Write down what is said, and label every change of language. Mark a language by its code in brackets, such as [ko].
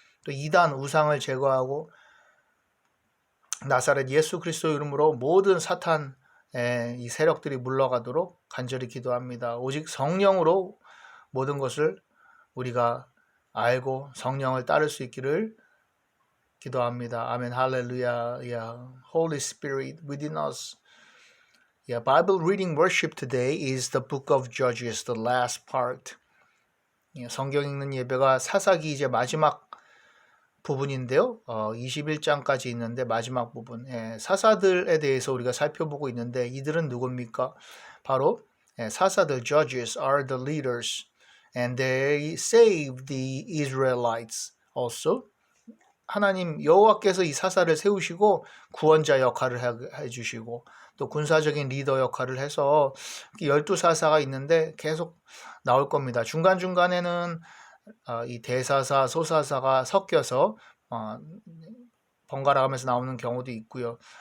[ko] 또 이단 우상을 제거하고 나사렛 예수 그리스도 이름으로 모든 사탄 이 세력들이 물러가도록 간절히 기도합니다. 오직 성령으로 모든 것을 우리가 알고 성령을 따를 수 있기를 기도합니다. 아멘. 할렐루야. [en] Holy Spirit within us. Bible reading worship today is the book of Judges, the last part. [ko] 성경 읽는 예배가 사사기 이제 마지막 부분인데요. 21장까지 있는데 마지막 부분. 사사들에 대해서 우리가 살펴보고 있는데 이들은 누굽니까? 바로 사사들, [en] judges are the leaders and they saved the Israelites also. [ko] 하나님 여호와께서 이 사사를 세우시고 구원자 역할을 해주시고 또 군사적인 리더 역할을 해서 12사사가 있는데 계속 나올 겁니다. 중간중간에는 이 대사사, 소사사가 섞여서 번갈아 가면서 나오는 경우도 있고요.